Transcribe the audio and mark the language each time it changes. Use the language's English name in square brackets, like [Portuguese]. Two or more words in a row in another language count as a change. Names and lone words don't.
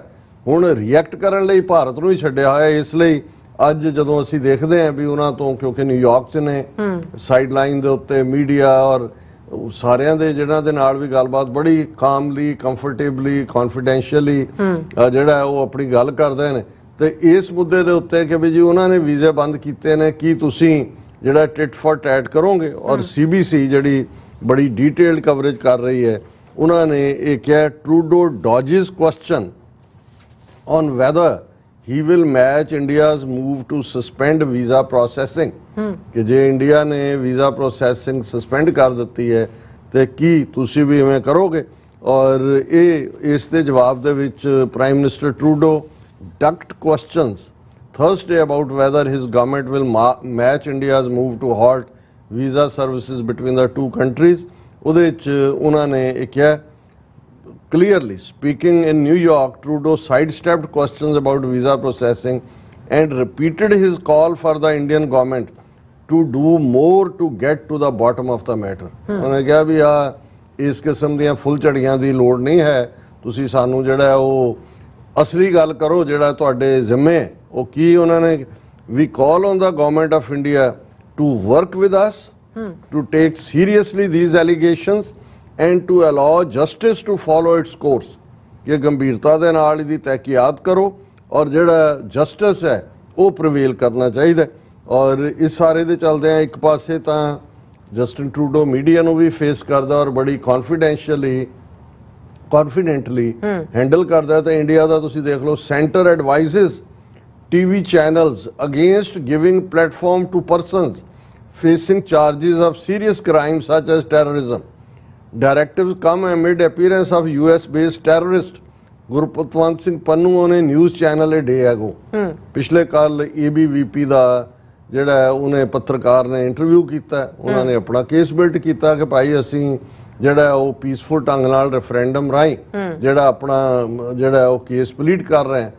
[Punjabi] ਹੁਣ ਰਿਐਕਟ ਕਰਨ ਲਈ ਭਾਰਤ ਨੂੰ ਹੀ ਛੱਡਿਆ ਹੋਇਆ। ਇਸ ਲਈ ਅੱਜ ਜਦੋਂ ਅਸੀਂ ਦੇਖਦੇ ਹਾਂ ਵੀ ਉਹਨਾਂ ਤੋਂ, ਕਿਉਂਕਿ ਨਿਊਯਾਰਕ 'ਚ ਨੇ [English] side line [Punjabi] ਦੇ ਉੱਤੇ ਮੀਡੀਆ ਔਰ ਸਾਰਿਆਂ ਦੇ ਜਿਹਨਾਂ ਦੇ ਨਾਲ ਵੀ ਗੱਲਬਾਤ ਬੜੀ [English] calmly, comfortably, confidentially [Punjabi] ਜਿਹੜਾ ਉਹ ਆਪਣੀ ਗੱਲ ਕਰਦੇ ਨੇ, ਤੇ ਇਸ ਮੁੱਦੇ ਦੇ ਉੱਤੇ ਕਿ ਵੀ ਜੀ ਉਹਨਾਂ ਨੇ ਵੀਜ਼ੇ ਬੰਦ ਕੀਤੇ ਨੇ, ਕੀ ਤੁਸੀਂ ਜਿਹੜਾ [English] tit for tat [Punjabi] ਕਰੋਗੇ। ਔਰ CBC ਜਿਹੜੀ ਬੜੀ [English] detailed coverage [Punjabi] ਕਰ ਰਹੀ ਹੈ, ਉਹਨਾਂ ਨੇ ਇਹ ਕਿਹਾ ਟਰੂਡੋ [English] dodges question on whether he will match India's move to suspend visa processing [Punjabi] ਕਿ ਜੇ ਇੰਡੀਆ ਨੇ [English] visa processing suspend [Punjabi] ਕਰ ਦਿੱਤੀ ਹੈ ਤੇ ਕੀ ਤੁਸੀਂ ਵੀ ਇਵੇਂ ਕਰੋਗੇ। ਔਰ ਇਹ ਇਸ ਦੇ ਜਵਾਬ ਦੇ ਵਿੱਚ [English] Prime Minister ਟਰੂਡੋ ducked questions Thursday about whether his government will match India's move to halt visa services between the two countries। [Punjabi] ਉਹਦੇ ਵਿੱਚ ਉਹਨਾਂ ਨੇ ਇਹ ਕਿਹਾ [English] clearly speaking in New York, Trudeau sidestepped questions about visa processing and repeated his call for the Indian government to do more to get to the bottom of the matter। [Punjabi] ਉਹਨੇ ਕਿਹਾ ਵੀ ਇਸ ਕਿਸਮ ਦੀਆਂ ਫੁੱਲ ਝੜੀਆਂ ਦੀ ਲੋੜ ਨਹੀਂ ਹੈ, ਤੁਸੀਂ ਸਾਨੂੰ ਜਿਹੜਾ ਉਹ ਅਸਲੀ ਗੱਲ ਕਰੋ ਜਿਹੜਾ ਤੁਹਾਡੇ ਜ਼ਿੰਮੇ। ਉਹ ਕੀ ਉਹਨਾਂ ਨੇ ਵੀ [English] call on the government of India to work with us to take seriously these allegations and to allow justice to follow its course [Punjabi] ਕਿ ਗੰਭੀਰਤਾ ਦੇ ਨਾਲ ਇਹਦੀ ਤਹਿਕੀਕਾਤ ਕਰੋ ਔਰ ਜਿਹੜਾ ਜਸਟਿਸ ਹੈ ਉਹ ਪ੍ਰਵੇਲ ਕਰਨਾ ਚਾਹੀਦਾ। ਔਰ ਇਸ ਸਾਰੇ ਦੇ ਚੱਲਦੇ ਆ ਇੱਕ ਪਾਸੇ ਤਾਂ ਜਸਟਿਨ ਟਰੂਡੋ ਮੀਡੀਆ ਨੂੰ ਵੀ ਫੇਸ ਕਰਦਾ ਔਰ ਬੜੀ [English] confidently handle [Punjabi] ਕਰਦਾ। ਤੇ ਇੰਡੀਆ ਦਾ ਤੁਸੀਂ ਦੇਖ ਲਓ, [English] Centre advises TV channels against giving platform to persons facing charges of serious crime such as terrorism. Directives come amid appearance of US-based terrorist ਗੁਰਪਤਵੰਤ ਸਿੰਘ ਪੰਨੂ ਨੇ news channel a day ago [Punjabi] ਪਿਛਲੇ ਕੱਲ ABVP ਦਾ ਜਿਹੜਾ ਉਹਨੇ ਪੱਤਰਕਾਰ ਨੇ ਇੰਟਰਵਿਊ ਕੀਤਾ। ਉਹਨਾਂ ਨੇ ਆਪਣਾ [English] case build [Punjabi] ਕੀਤਾ ਕਿ ਭਾਈ ਅਸੀਂ ਜਿਹੜਾ ਉਹ ਪੀਸਫੁਲ ਢੰਗ ਨਾਲ ਰੈਫਰੈਂਡਮ ਰਾਹੀਂ ਜਿਹੜਾ ਆਪਣਾ ਜਿਹੜਾ ਉਹ [English] case plead [Punjabi] ਕਰ ਰਹੇ ਹਾਂ।